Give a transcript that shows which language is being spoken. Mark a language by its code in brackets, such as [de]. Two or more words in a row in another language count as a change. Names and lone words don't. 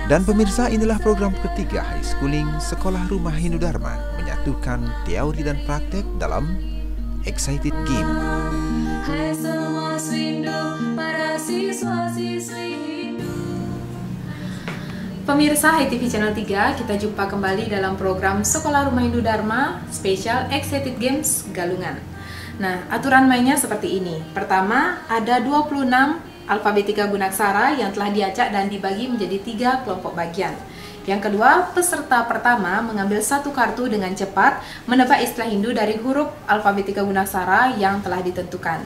[id] Dan pemirsa, inilah program ketiga [en] High Schooling [id] Sekolah Rumah Hindu Dharma menyatukan teori dan praktek dalam [en] Excited Game. [id] hai semua swindu, para siswa-siswi Hindu. Pemirsa HiTV Channel 3, kita jumpa kembali dalam program Sekolah Rumah Hindu Dharma [en] Special Excited Games [id] Galungan. Nah, aturan mainnya seperti ini. Pertama, ada 26 alfabetika gunaksara yang telah diacak dan dibagi menjadi 3 kelompok bagian. Yang kedua, peserta pertama mengambil satu kartu dengan cepat menebak istilah Hindu dari huruf alfabetika gunaksara yang telah ditentukan.